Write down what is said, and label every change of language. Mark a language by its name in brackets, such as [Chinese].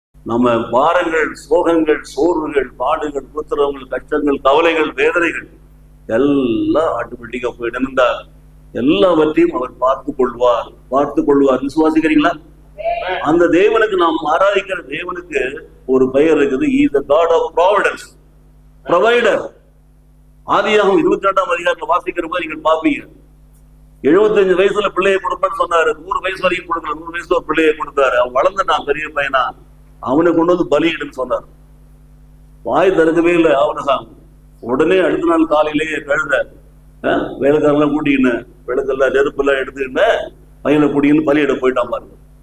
[Tamil] நம்ம பாரங்கள், சோகங்கள், சோர்வுகள், பாடுகள், புத்திரங்கள், கஷ்டங்கள், கவலைகள், வேதனைகள் எல்லாம் ஆட்டோமேட்டிக்கா போயிடும். என்றால் எல்லாவற்றையும் அவர் பார்த்துக் கொள்வார். விசுவாசிக்கிறீங்களா? அந்த தேவனுக்கு நாம் ஆராதிக்கிற தேவனுக்கு ஒரு பெயர் இருக்குது. [English] He is the God of providence, provider. [Tamil] ஆதியாகமம் 22ஆம் அதிகாரத்துல வாசிக்கிற போது நீங்கள் பாப்பீங்க, 75 வயசுல பிள்ளையை கொடுப்பேன்னு சொன்னாரு. 100 வயசு வரைக்கும் கொடுக்கல, 100 வயசுல ஒரு பிள்ளையை கொடுத்தாரு. அவன் வளர்ந்துட்டான், பெரிய பையனா, அவனை கொண்டு வந்து பலியிடுன்னு சொன்னார். வாய் திறக்கவே இல்லை ஆவணசாமி. உடனே அடுத்த நாள் காலையிலேயே கழுத வேலைக்காரெல்லாம் கூட்டிக்கின்னு விளக்கெல்லாம் நெருப்பெல்லாம் எடுத்துக்கின்னு பையனை கூட்டிக்கின்னு பலியிட போயிட்டான் பாருங்க.